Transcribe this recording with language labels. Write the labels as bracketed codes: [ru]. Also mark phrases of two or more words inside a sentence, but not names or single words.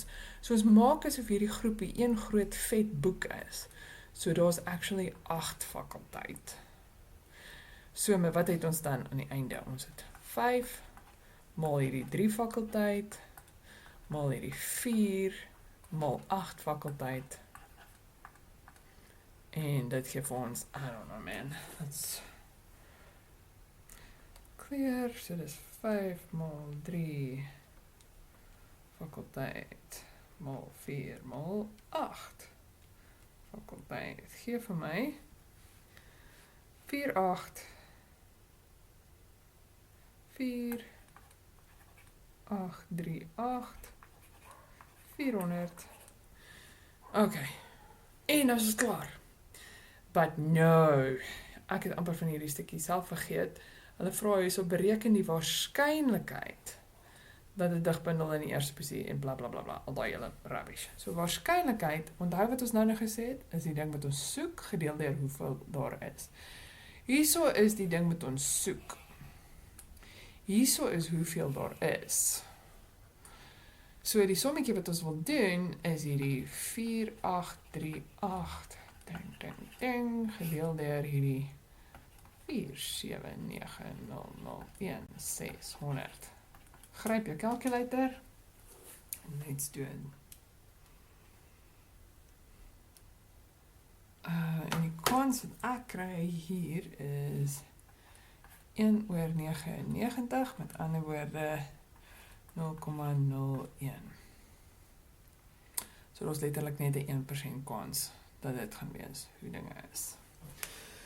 [af] So ons maak asof hierdie groepie een groot vet boek is, so daar's actually 8 fakulteit. So met wat het ons dan aan die einde? Ons het 5, maal hierdie 3 fakulteit, maal hierdie 4, maal 8 fakulteit, en dit gee vir ons, [en] I don't know man, that's [af] clear, so dis 5 maal 3 fakulteit, maal 4 maal 8 fakulteit, gee vir my 4, 8, 4, 8, 3, 8, 400, okay, en as is klaar. [en] But no, [af] ek het amper van hierdie stukkie self vergeet. Hulle vra hierso, bereken die waarskynlikheid dat dit digbundel in die eerste posisie en bla bla bla bla, al daai hele rubbish. So waarskynlikheid, onthou wat ons nou gesê het, is die ding wat ons soek, gedeel deur hoeveel daar is. Hierso is die ding wat ons soek. Hierso is hoeveel daar is. So die sommetjie wat ons wil doen, is hierdie 4, 8, 3, 8, ding, ding, ding, gedeel deur hierdie 4, 7, 9, 0, 0, 1, 600. Gryp jou calculator, en [en] let's do it. [af] En die kans wat ek kry hier is 1/99, met ander woorde 0,01. So dat is letterlik net 'n 1% kans dat dit gaan wees hoe dinge is.